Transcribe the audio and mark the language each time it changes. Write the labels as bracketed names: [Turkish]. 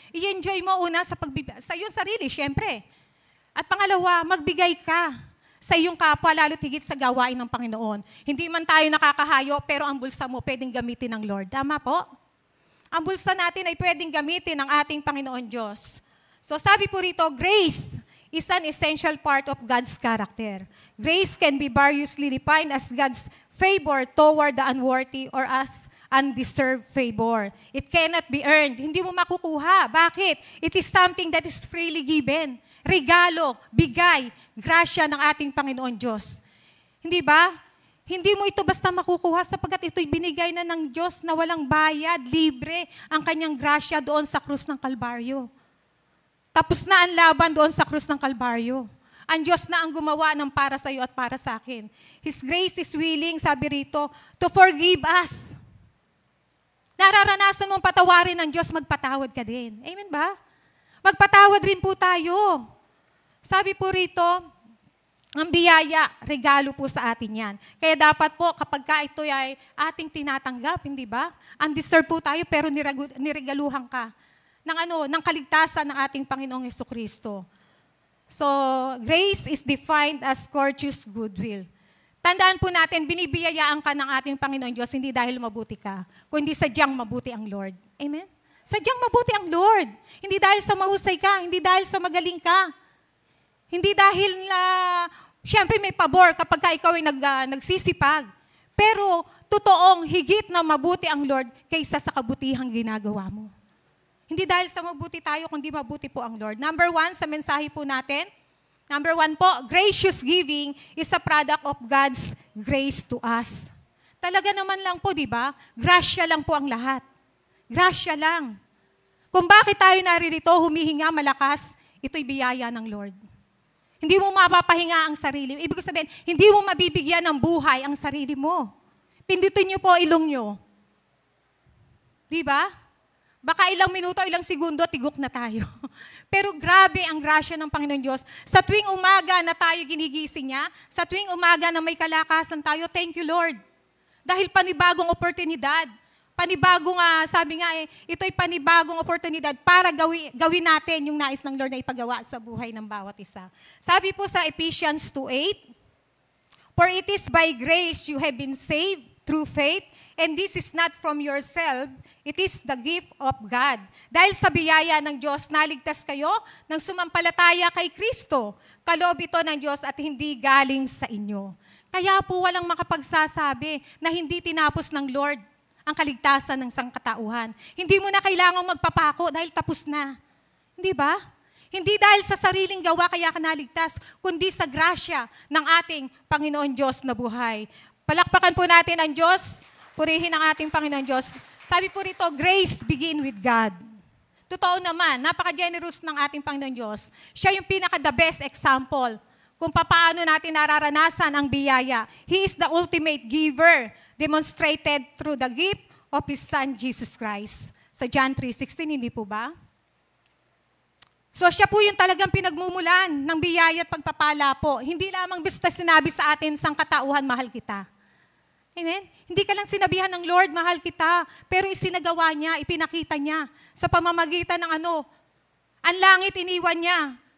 [Filipino] I-enjoy mo una sa sa iyong sarili, syempre. At pangalawa, magbigay ka sa iyong kapwa, lalo tigit sa gawain ng Panginoon. Hindi man tayo nakakahayo, pero ang bulsa mo pwedeng gamitin ng Lord. Tama po? Ang bulsa natin ay pwedeng gamitin ng ating Panginoon Diyos. [English] So [Filipino] sabi po rito, [English] grace is an essential part of God's character. Grace can be variously defined as God's favor toward the unworthy or as undeserved favor. It cannot be earned. [Filipino] Hindi mo makukuha. Bakit? [English] It is something that is freely given. [Filipino] Regalo, bigay, grasya ng ating Panginoon Diyos. Hindi ba? Hindi mo ito basta makukuha sapagkat ito'y binigay na ng Diyos na walang bayad, libre, ang kanyang grasya doon sa krus ng Kalbaryo. Tapos na ang laban doon sa krus ng Kalbaryo. Ang Diyos na ang gumawa ng para sa iyo at para sa akin. [English] His grace is willing, [Filipino] sabi rito, [English] to forgive us. [Filipino] Nararanasan mong patawarin ng Diyos, magpatawad ka din. Amen ba? Magpatawad rin po tayo. Sabi po rito, ang biyaya, regalo po sa atin yan. Kaya dapat po, kapag ka ito ay ating tinatanggap, hindi ba? Undeserved po tayo, pero niregaluhan ka ng kaligtasan ng ating Panginoong Jesucristo. [English] So, grace is defined as courteous goodwill. [Filipino] Tandaan po natin, binibiyayaan ka ng ating Panginoon Diyos, hindi dahil mabuti ka, kundi sadyang mabuti ang Lord. Amen? Sadyang mabuti ang Lord. Hindi dahil sa mahusay ka, hindi dahil sa magaling ka. Hindi dahil na, siyempre may pabor kapag ka ikaw ay nagsisipag. Pero, totoong higit na mabuti ang Lord kaysa sa kabutihang ginagawa mo. Hindi dahil sa mabuti tayo, kundi mabuti po ang Lord. Number 1, sa mensahe po natin. [English] Number 1 po, gracious giving is a product of God's grace to us. [Filipino] Talaga naman lang po, di ba? Grasya lang po ang lahat. Grasya lang. Kung bakit tayo naririto, humihinga, malakas, ito'y biyaya ng Lord. Hindi mo mapapahinga ang sarili. Ibig sabihin, hindi mo mabibigyan ng buhay ang sarili mo. Pindutin niyo po ilong niyo. Di ba? Baka ilang minuto, ilang segundo, tigok na tayo. Pero grabe ang grasya ng Panginoon Diyos. Sa tuwing umaga na tayo ginigising niya, sa tuwing umaga na may kalakasan tayo, [English] thank you Lord. [Filipino] Dahil panibagong oportunidad. Panibagong, sabi nga ito'y panibagong oportunidad para gawin natin yung nais ng Lord na ipagawa sa buhay ng bawat isa. Sabi po sa [English] Ephesians 2:8, for it is by grace you have been saved through faith, and this is not from yourself, it is the gift of God. [Filipino] Dahil sa biyaya ng Diyos, naligtas kayo ng sumampalataya kay Kristo. Kaloob ito ng Diyos at hindi galing sa inyo. Kaya po walang makapagsasabi na hindi tinapos ng Lord ang kaligtasan ng sangkatauhan. Hindi mo na kailangang magpapako dahil tapos na. Hindi ba? Hindi dahil sa sariling gawa kaya ka naligtas, kundi sa grasya ng ating Panginoon Diyos na buhay. Palakpakan po natin ang Diyos. Purihin ang ating Panginoon Diyos. Sabi po rito, [English] grace begin with God. [Filipino] Totoo naman, napaka-generous ng ating Panginoon Diyos. Siya yung pinaka-the best example kung paano natin nararanasan ang biyaya. [English] He is the ultimate giver, demonstrated through the gift of His Son, Jesus Christ. [Filipino] Sa John 3:16, hindi po ba? So siya po yung talagang pinagmumulan ng biyaya at pagpapala po. Hindi lamang basta sinabi sa atin, sangkatauhan, mahal kita. Amen? Hindi ka lang sinabihan ng Lord, mahal kita, pero isinagawa niya, ipinakita niya sa pamamagitan ng ang langit iniwan niya.